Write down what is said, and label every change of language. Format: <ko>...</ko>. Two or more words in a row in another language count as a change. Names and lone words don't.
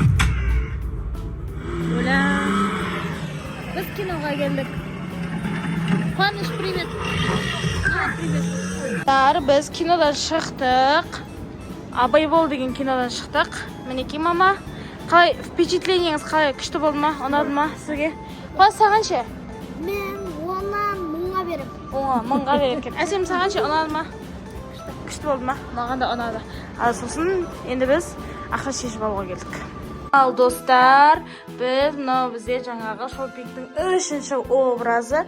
<uz>Ulan. Biz kinoga keldik.</uz> <ru>Quvanish, привет. Привет.</ru> <uz>Biz kinodan chiqdik. Abay bo'l degan kinodan chiqdik. Meniki mama</uz> <kk>Қалай впечатлениеңіз қалай? Күшті болды ма? Ұнады ма сізге? Қуаныш саған ше? Мен ona 1000-ға берем. 1000-ға берер екен. Әсем саған ше ұнады ма? Күшті болды ма? Маған да ұнады. Ал сосын енді біз ақша шешіп алуға келдік. Ал достар, біз мынау бізде жаңағы шопингтің 3-ші образы.</kk>